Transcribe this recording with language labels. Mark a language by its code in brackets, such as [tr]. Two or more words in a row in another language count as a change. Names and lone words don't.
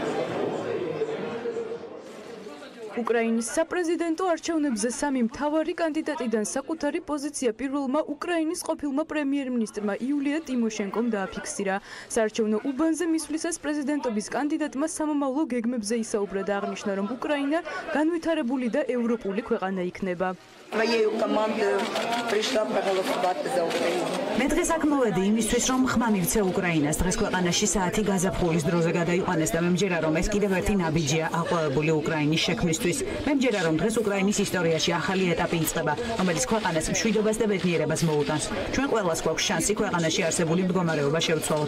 [ka] უკრაინის საპრეზიდენტო არჩევნებზე სამი მთავარი კანდიდატიდან საკუთარი პოზიცია პირველმა უკრაინის ყოფილმა პრემიერ-მინისტრმა იულია ტიმოშენკომ დააფიქსირა. საარჩევნო უბანზე მისვლისას პრეზიდენტობის კანდიდატმა სამომავლო გეგმებზე ისაუბრა და აღნიშნა, რომ უკრაინა განვითარებული და ევროპული ქვეყანა იქნება. [ru] Моей команды пришла проголосовать за Украину. [ka] მე დღეს აქ მოვედი იმისთვის, რომ ხმა მივცე უკრაინას. დღეს ქვეყანაში საათი გაზაფხულის დროზე გადაიყვანეს და მე მჯერა, რომ ეს კიდევ ერთი ნაბიჯია აყვავებული უკრაინის შექმნისთვის. მე მჯერა, რომ დღეს უკრაინის ისტორიაში ახალი ეტაპი იწყება, რომელიც ქვეყანას მშვიდობას და ბედნიერებას მოუტანს. ჩვენ ყველას გვაქვს შანსი ქვეყანაში არსებული მდგომარეობა შევცვალოთ.